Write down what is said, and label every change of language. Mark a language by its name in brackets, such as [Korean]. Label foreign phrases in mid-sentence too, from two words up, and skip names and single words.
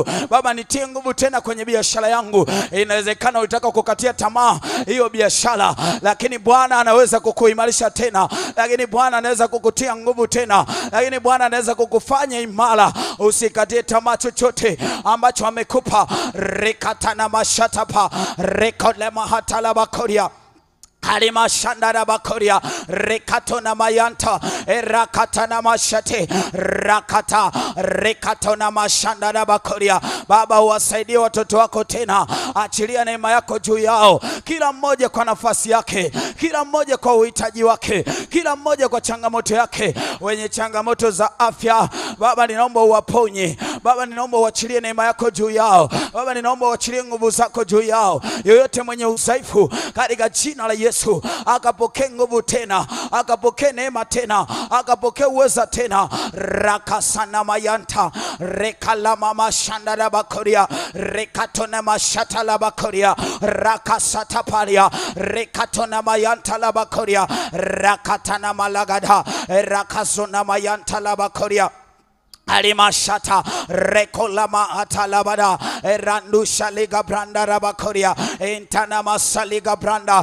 [Swahili] Baba, nitie nguvu tena kwenye biashara yangu. Inawezekana unataka kukatia tamaa hiyo biashara, lakini Bwana anaweza kukuimarisha tena, lakini Bwana anaweza kukutia nguvu tena, lakini Bwana anaweza kukufanya imara. Usikatie tamaa chochote ambacho amekupa. Rekatana mashatapa rekolema hatala bakoria Halima shandara bakoria rekatona mayanta erakatana mashate rakata rekatona mashandara bakoria. Baba, uwasaidie watoto wako tena, achilia neema yako juu yao, kila mmoja kwa nafasi yake, kila mmoja kwa uhitaji wake, kila mmoja kwa changamoto yake. Wenye changamoto za afya, Baba, ninaomba uwaponye. Baba, ninaomba uachilie neema yako juu yao. Baba, ninaomba uachilie nguvu zako juu yao. Yoyote mwenye udhaifu, katika jina la Yesu, akapokee nguvu tena, akapokee neema tena, akapokee uweza tena. Rakasana mayanta rekalama mashandara bakoria rekatona mashata la bakoria rakasata paria rekatona mayanta la bakoria rakatana malagada rakazona mayanta la bakoria Alimashata rekolama atalabada randusha liga branda rabakoria intana masaliga branda.